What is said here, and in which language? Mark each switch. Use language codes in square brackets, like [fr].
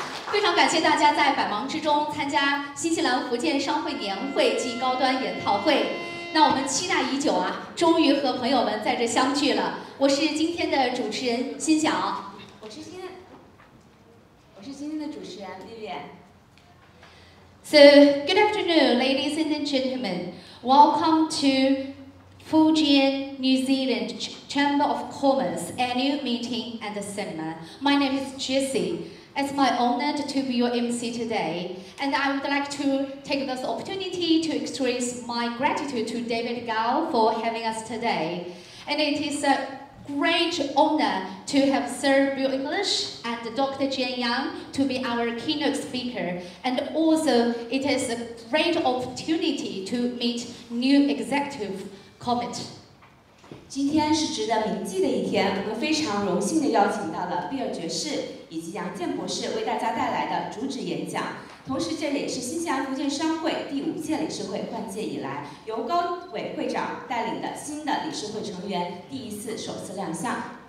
[zh] 非常感谢大家在百忙之中参加新西兰福建商会年会暨高端研讨会。那我们期待已久啊，终于和朋友们在这相聚了。我是今天的主持人辛晓，我是今天的主持人 Vivian。 [en] So, good afternoon, ladies and gentlemen. Welcome to Fujian, New Zealand Chamber of Commerce annual meeting and seminar. My name is Jessie. It's my honor to be your MC today, and I would like to take this opportunity to express my gratitude to David Gao for having us today. And it is a great honor to have Sir Bill English and Dr. Jian Yang to be our keynote speaker. And also, it is a great opportunity to meet new executive committee. [zh] 今天是值得铭记的一天，我们非常荣幸地邀请到了比尔爵士以及杨健博士为大家带来的主旨演讲。同时，这也是新西兰福建商会第5届理事会换届以来，由高伟会长带领的新的理事会成员首次亮相。